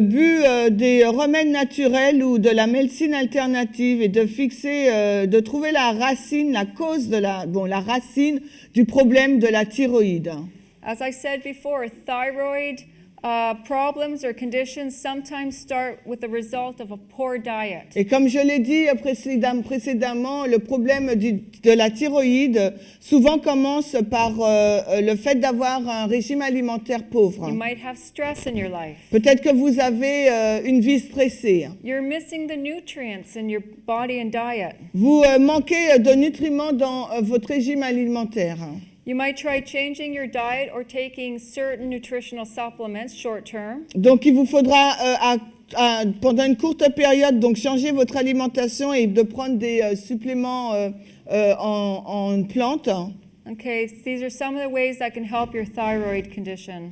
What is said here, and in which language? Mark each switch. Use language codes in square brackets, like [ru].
[fr] Le but des remèdes naturels ou de la médecine alternative est de fixer, de trouver la racine, la cause de la racine du problème de la thyroïde. [en] As I said before, thyroid problems or conditions sometimes start with the result of a poor diet. [fr] Et comme je l'ai dit précédemment, le problème de la thyroïde souvent commence par le fait d'avoir un régime alimentaire pauvre. [en] You might have stress in your life. [fr] Peut-être que vous avez une vie stressée. [en] You're missing the nutrients in your body and diet. [fr] Vous manquez de nutriments dans votre régime alimentaire. [en] You might try changing your diet or taking certain nutritional supplements short term. [fr] Donc, il vous faudra, pendant une courte période, donc changer votre alimentation et de prendre des suppléments en plantes. [en] Okay, these are some of the ways that can help your thyroid condition.